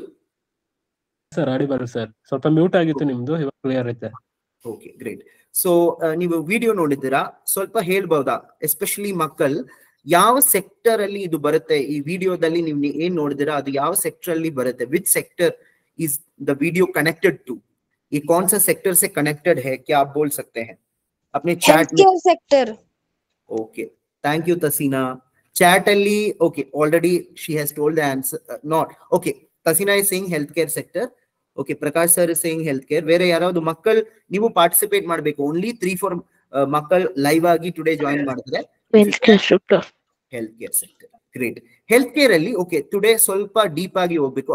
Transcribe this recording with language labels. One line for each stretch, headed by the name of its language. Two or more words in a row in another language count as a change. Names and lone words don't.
English: sir audible sir.
Kannada: ಸ್ವಲ್ಪ ಮ್ಯೂಟ್ ಆಗಿತ್ತು ನಿಮ್ದು, ಇವಾಗ ಕ್ಲಿಯರ್ ಐತೆ.
English: okay, great.
Kannada: ಸೊ ನೀವು ವಿಡಿಯೋ ನೋಡಿದ್ದೀರಾ? ಸ್ವಲ್ಪ ಹೇಳ್ಬಹುದಾ, ಎಸ್ಪೆಷಲಿ ಮಕ್ಕಳು ಯಾವ ಸೆಕ್ಟರ್ ಅಲ್ಲಿ ಇದು ಬರುತ್ತೆ? ಈ ವಿಡಿಯೋದಲ್ಲಿ ನೀವು ಏನ್ ನೋಡಿದಿರಾ ಅದು ಯಾವ ಸೆಕ್ಟರ್ ಅಲ್ಲಿ ಬರುತ್ತೆ?
English: which sector is the video connected to?
Hindi: ये कौन सा सेक्टर से कनेक्टेड है, क्या आप बोल सकते हैं अपने चैट में? सेक्टर.
English: okay, thank you तसीना. चैट ಅಲ್ಲಿ okay, already she has told the answer. not okay, ತಸೀನಾ is saying health care sector. okay, ಪ್ರಕಾಶ್ sir is saying health care.
Kannada: ಬೇರೆ ಯಾರಾவது ಮಕ್ಕಳು ನೀವು ಪಾರ್ಟಿಸಿಪೇಟ್ ಮಾಡಬೇಕು. ಓನ್ಲಿ 3-4 ಮಕ್ಕಳು ಲೈವ್ ಆಗಿ
English: today join
Kannada: ಮಾಡಿದ್ರೆ
English: health care sector. health care sector, great. health care
Kannada: ಅಲ್ಲಿ
English: okay, today
Kannada: ಸ್ವಲ್ಪ ಡೀಪ್ ಆಗಿ ಹೋಗ್ಬೇಕು.